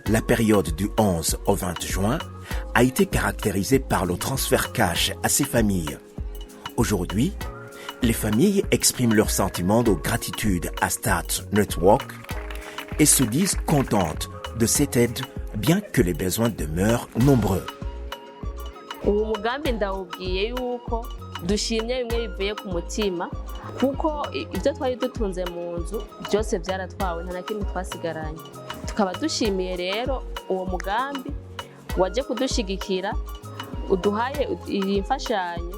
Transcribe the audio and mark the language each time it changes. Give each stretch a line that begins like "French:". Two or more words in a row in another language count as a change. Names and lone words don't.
French: La période du 11 au 20 juin a été caractérisée par le transfert cash à ces familles. Aujourd'hui, les familles expriment leur sentiment de gratitude à Start Network et se disent contentes de cette aide, bien que les besoins demeurent nombreux.
Rundi: uwo mugambi ndawubwiye yuko dushimye bimwe bivuye ku mutima kuko ibyo twari dutunze mu nzu byose byaratwawe nta na kimwe twasigaranye tukaba dushimiye rero uwo mugambi waje kudushigikira uduhaye iyi mfashanyo